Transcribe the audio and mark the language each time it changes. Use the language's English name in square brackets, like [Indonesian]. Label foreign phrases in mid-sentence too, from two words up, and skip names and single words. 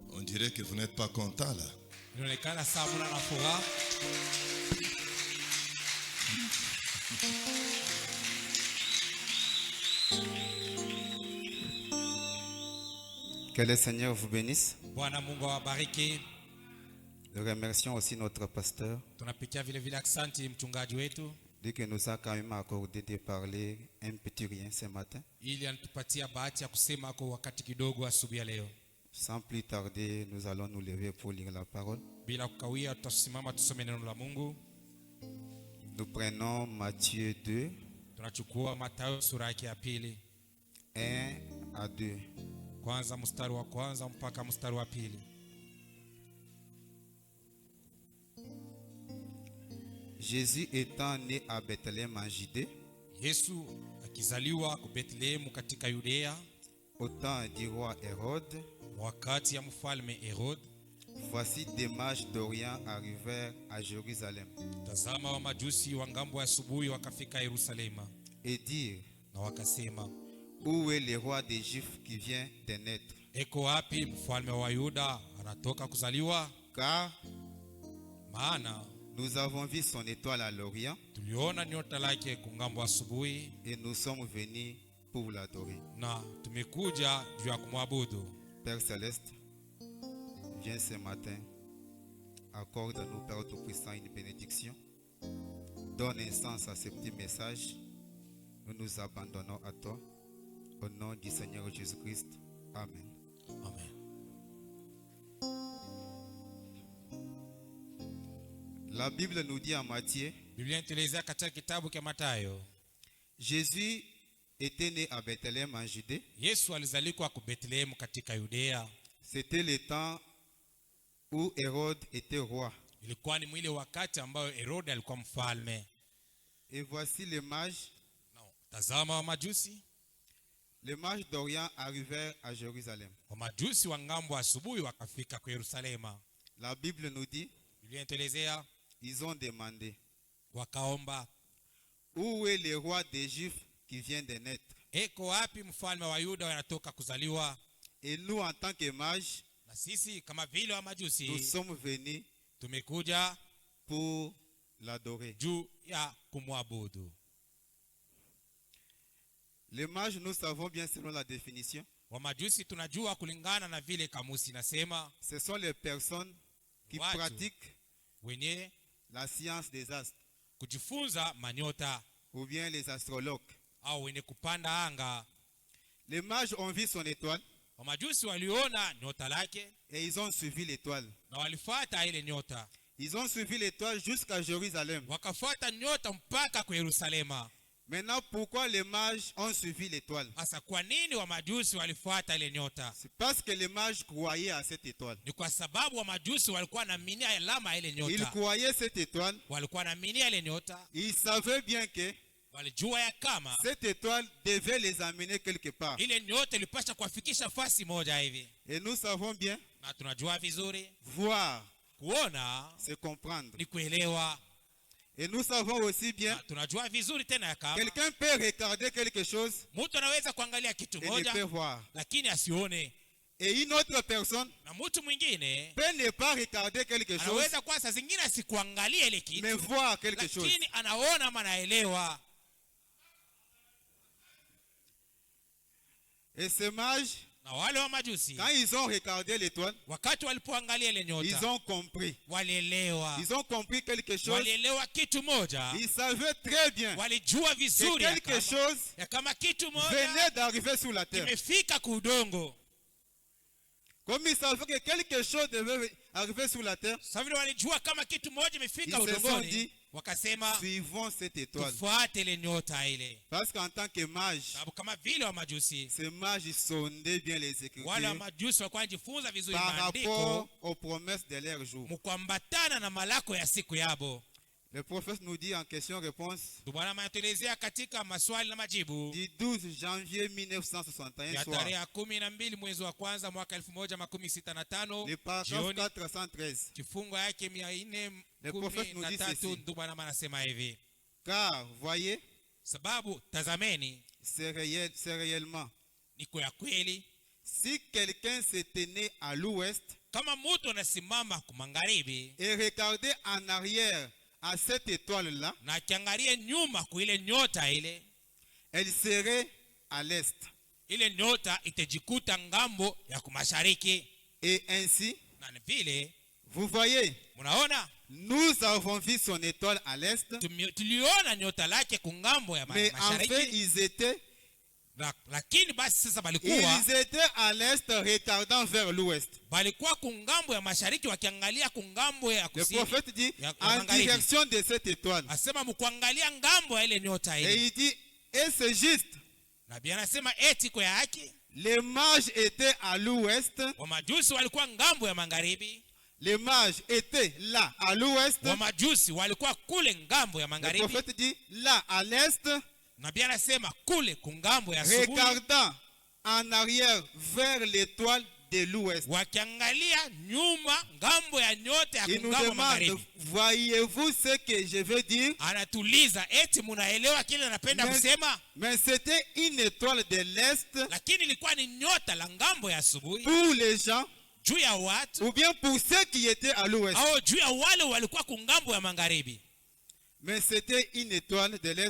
[French] dirait que vous n'êtes pas content là. [Swahili] Inaonekana saa mna na furaha. [French] Que le Seigneur vous bénisse. [Swahili] Bwana Mungu awabariki. [French] Nous remercions aussi notre pasteur [Swahili] Tunapitia vile vile asante mchungaji wetu [French] dès que nous a quand même accordé de parler un petit rien ce matin. [Swahili] ili anatupatia bahati ya kusema kwa wakati kidogo asubuhi ya leo. [French] Sans plus tarder, nous allons nous lever pour lire la parole. [Swahili] Bila kukawia tutasimama tusome neno la Mungu. [French] Nous prenons Matthieu 2, [Swahili] Tunachukua Mathayo sura yake ya pili. [French] 1 à 2. [Swahili] Kwanza mstari wa kwanza mpaka mstari wa pili. [French] Jésus étant né à Bethléem en Judée, [Swahili] Yesu akizaliwa kwa Bethlehemu katika Yudea [French] au temps du roi Hérode, [Swahili] wakati ya mfalme Herod, [French] voici des mages d'Orient arrivèrent à Jérusalem [Swahili] tazama wa majusi wa ngambo ya asubuhi wakafika Yerusalema [French] et dirent, [Swahili] na wakasema, [French] où est le roi des Juifs qui vient de naître? [Swahili] eko wapi mfalme wa Yuda anatoka kuzaliwa? [French] Car [Swahili] Maana [French] nous avons vu son étoile à l'Orient [Swahili] tuliona nyota lake kungambo asubuhi [French] et nous sommes venus pour l'adorer. [Swahili] na tumekuja juu ya kumwabudu. [French] Père Céleste, viens ce matin, accorde à nous, Père Tout-Puissant, une bénédiction. Donne un sens à ce petit message. Nous nous abandonnons à toi. Au nom du Seigneur Jésus-Christ. Amen. Amen. La Bible nous dit en Matthieu, [Swahili] Biblia inatuelezea katika kitabu cha Mathayo, [French] Jésus était né à Bethléem en Judée. [Swahili] Yesu alizaliwa kwa Bethlehemu katika Yudea. [French] C'était le temps où Hérode était roi. [Swahili] Ilikuwa ni mwile wakati ambayo Herode alikuwa mfalme. [French] Et voici les mages. [Swahili] Tazama wa majusi. [French] Les mages d'Orient arrivèrent à Jérusalem. [Swahili] Wa majusi wa ngambo asubuhi wakafika kwa Yerusalema. [French] La Bible nous dit, [Swahili] Biblia inatuelezea [French] ils ont demandé, [Swahili] wakaomba, [French] où est le roi des Juifs qui vient de naître? [Swahili] eko wapi mfalme wa Yuda wanatoka kuzaliwa? [French] Et nous, en tant que mages, [Swahili] Na sisi kama vile wa [French] nous [Swahili] majusi [French] sommes venus [Swahili] tumekuja [French] pour l'adorer. [Swahili] juu ya kumwabudu. [French] Les mages, nous savons bien selon la définition, [Swahili] Wa majusi tunajua kulingana na vile kamusi nasema, [French] ce sont les personnes qui [Swahili] Watu. [French] pratiquent [Swahili] wenye [French] la science des astres [Swahili] kujifunza manyota [French] ou bien les astrologues. [Swahili] au wenye kupanda anga. [French] Les mages ont vu son étoile [Swahili] Wa majusi waliona nyota lake [French] et ils ont suivi l'étoile. [Swahili] na walifuata ile nyota. [French] Ils ont suivi l'étoile jusqu'à Jérusalem. [Swahili] Wakafuata nyota mpaka kwa Yerusalema. [French] Maintenant, pourquoi les mages ont suivi l'étoile? [Swahili] Sasa kwa nini wa majusi walifuata ile nyota? [French] C'est parce que les mages croyaient à cette étoile. [Swahili] Ni kwa sababu wa majusi walikuwa naaminia alama ile [French] Ils [Swahili] nyota. [French] croyaient cette étoile. [Swahili] Walikuwa naaminia ile nyota. [French] Ils savaient bien que [Swahili] Walijua ya kama [French] cette étoile devait les amener quelque part. [Swahili] ile nyota ilipasha kuwafikisha fasi moja hivi. [French] Et nous savons bien, [Swahili] Na tunajua vizuri [French] voir, [Swahili] kuona [French] c'est comprendre. [Swahili] ni kuelewa. [French] Et nous savons aussi bien, [Swahili] Na tunajua vizuri tena ya kama [French] quelqu'un peut regarder quelque chose [Swahili] mtu anaweza kuangalia kitu [French] et ne peut [Swahili] moja [French] voir. [Swahili] lakini asione, [French] Et une autre personne [Swahili] na mtu mwingine [French] peut ne pas regarder quelque chose, [Swahili] anaweza kwa saa zingine asikuangalia ile kitu [French] mais voir quelque chose. [Swahili] lakini anaona ama anaelewa. [French] Et ces mages, [Swahili] Na wale wa majusi [French] quand ils ont regardé l'étoile, [Swahili] wakati walipoangalia ile [French] ils [Swahili] nyota [French] ont compris. [Swahili] walielewa. [French] Ils ont compris quelque chose. [Swahili] Walielewa kitu moja, [French] Ils savaient très bien [Swahili] walijua [French] que [Swahili] vizuri ya [French] quelque [Swahili] kama, [French] chose [Swahili] ya kama kitu moja [French] venait d'arriver sur la terre. [Swahili] kimefika kuudongo. [French] Comme ils savaient que quelque chose devait arriver sur la terre, [Swahili] Sasa vile walijua kama kitu moja imefika [French] Ils se sont [Swahili] udongoni, [French] dit, [Swahili] wakasema [French] suivons cette étoile. [Swahili] tufuate ile nyota ile. [French] Parce qu'en tant que mage, [Swahili] Sababu kama vile wa majusi, [French] ces mages sondaient bien les [Swahili] wale wa [French] Écritures [Swahili] majusi walikuwa wanajifunza vizuri [French] par rapport [Swahili] maandiko [French] aux promesses de leur jour. [Swahili] mkuambatana na malako ya siku yabo. [French] Le prophète nous dit en question-réponse [Swahili] Ndio Bwana anatuelezea katika maswali na majibu [French] du 12 janvier 1961 [Swahili] ya [French] soir, [Swahili] tarehe ya 12 mwezi wa kwanza mwaka 1165 [French] le paragraphe [Swahili] jioni, 413. kifungo yake [French] Le prophète nous dit 413. ceci. [Swahili] Ndio Bwana anasema hivi, [French] Car, voyez, [Swahili] sababu tazameni, [French] c'est réellement. [Swahili] niko ya kweli, [French] Si quelqu'un se tenait à l'ouest, [Swahili] kama mtu anasimama kumangaribi [French] et regarder en arrière à cette étoile-là, [Swahili] na akiangalia nyuma kwa ile nyota ile, [French] elle serait à l'est. [Swahili] ile nyota itajikuta ngambo ya kumashariki. [French] Et ainsi, [Swahili] Na vile [French] vous voyez, [Swahili] mnaona [French] nous avons vu son étoile à l'est, [Swahili] tuliona nyota lake kungambo ya [French] mais en [Swahili] mashariki. [French] fait, ils étaient [Swahili] Lakini basi sasa balikuwa [French] à l'est regardant vers l'ouest. [Swahili] kungambo ya mashariki wakiangalia kungambo ya [French] Le [Swahili] kusini. [French] prophète dit [Swahili] ya [French] en [Swahili] magharibi. [French] direction de cette étoile. [Swahili] Asema mkuangalia ngambo ya ile nyota [French] Et [Swahili] ile. [French] il dit, et c'est juste, [Swahili] Nabii anasema eti kwa ya haki. [French] les mages étaient à l'ouest, [Swahili] Wamajusi walikuwa ngambo ya magharibi. [French] les mages étaient là à l'ouest. [Swahili] Wamajusi walikuwa kule ngambo ya [French] Le [Swahili] magharibi. [French] prophète dit, là à l'est, [Swahili] Nabii anasema kule kungambo ya asubuhi. [French] regardant en arrière vers l'étoile de l'ouest. [Swahili] Wakiangalia nyuma ngambo ya nyota ya [French] Il nous [Swahili] kungambo [French] demande, [Swahili] magharibi. [French] voyez-vous ce que je veux dire? [Swahili] Anatuliza eti munaelewa kile anapenda kusema? [French] Mais c'était une étoile de l'est [Swahili] Lakini ilikuwa ni nyota la ngambo ya asubuhi [French] pour les gens [Swahili] juu ya watu [French] ou bien pour ceux qui étaient à l'ouest. [Swahili] au juu ya wale walikuwa kungambo ya magharibi. [French] Mais c'était une étoile de l'est